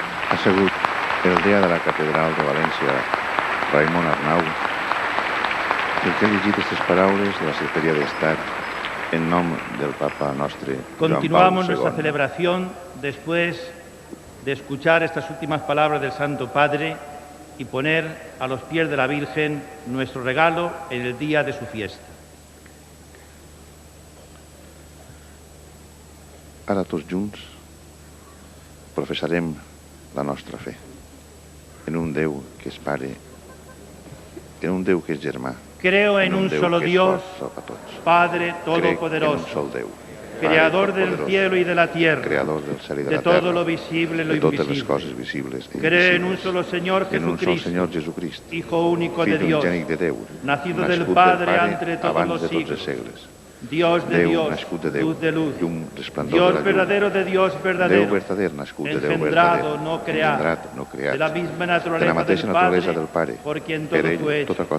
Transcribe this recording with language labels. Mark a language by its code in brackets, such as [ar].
[ca] Ha sigut el dia de la Catedral de València, Raimon Arnau, el que ha llegit aquestes paraules de la Secretaria d'Estat en nom del Papa nostre, [es] Continuamos nuestra celebración después de escuchar estas últimas palabras del Santo Padre y poner a los pies de la Virgen nuestro regalo en el día de su fiesta. [ca] Ara tots junts professarem la nostra fe en un Déu que és Pare, en un Déu que és Germà. [es] Creo en un solo Dios, Padre Todopoderoso, Creador del cielo y de la tierra, de todo lo visible y lo invisible. Creo en un solo Señor Jesucristo, Hijo único de Dios, nacido del Padre entre todos los siglos, Dios de Dios, luz de luz, Dios verdadero de Dios verdadero, engendrado, no creado, de la misma naturaleza del Padre, por quien todo fue hecho,